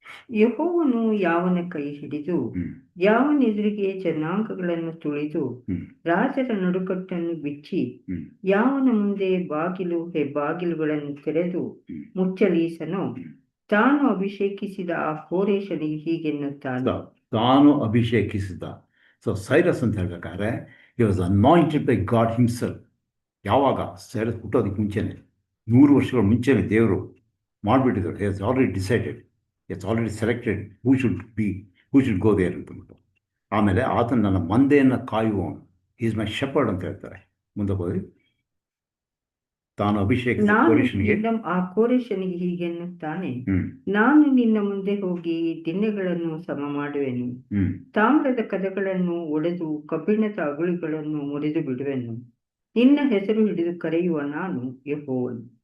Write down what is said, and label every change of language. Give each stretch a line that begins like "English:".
Kannada: ಯೆಹೋವನು ಯಾವನ ಕೈ ಹಿಡಿದು ಯಾವನೆದುರಿಗೆ ಜನಾಂಗಗಳನ್ನು ತುಳಿದು ರಾಜರ ನಡುಕಟ್ಟನ್ನು ಬಿಚ್ಚಿ ಯಾವನ ಮುಂದೆ ಬಾಗಿಲು ಹೆಬ್ಬಾಗಿಲುಗಳನ್ನು ತೆರೆದು ಮುಚ್ಚಲೀಸನೋ ತಾನು ಅಭಿಷೇಕಿಸಿದ ಆ ಕೋರೇಶನಿಗೆ ಹೀಗೆನ್ನುತ್ತಾನೆ. ತಾನು ಅಭಿಷೇಕಿಸಿದ. ಸೊ ಸೈರಸ್ ಅಂತ ಹೇಳ್ಬೇಕಾದ್ರೆ
English: he was anointed by God himself.
Kannada: ಯಾವಾಗ ಸೈರಸ್ ಹುಟ್ಟೋದಕ್ಕೆ ಮುಂಚೆನೆ 100 ವರ್ಷಗಳ ಮುಂಚೆನೆ ದೇವರು ಮಾಡಿಬಿಟ್ಟಿದ್ರು.
English: he has already decided, he has already selected who should go there
Kannada: ಅಂತಂದ್ಬಿಟ್ಟು. ಆಮೇಲೆ ಆತನ ನನ್ನ ಮಂದೆಯನ್ನು ಕಾಯುವವನು,
English: he is my shepherd
Kannada: ಅಂತ ಹೇಳ್ತಾರೆ. ಮುಂದೆ ಹೋಗಿ ತಾನು ಅಭಿಷೇಕಿಸಿದ ಕೋರೇಶನಿಗೆ ಆ ಕೋರೇಶನಿಗೆ ಹೀಗೆನ್ನುತ್ತಾನೆ, ನಾನು ನಿನ್ನ ಮುಂದೆ ಹೋಗಿ ದಿಣ್ಣೆಗಳನ್ನು ಸಮ ಮಾಡುವೆನು, ತಾಮ್ರದ ಕದಗಳನ್ನು ಒಡೆದು ಕಬ್ಬಿಣದ ಅಗುಳಿಗಳನ್ನು ಮುರಿದು ಬಿಡುವೆನು, ನಿನ್ನ ಹೆಸರು ಹಿಡಿದು ಕರೆಯುವ ನಾನು ಯೆಹೋವನು.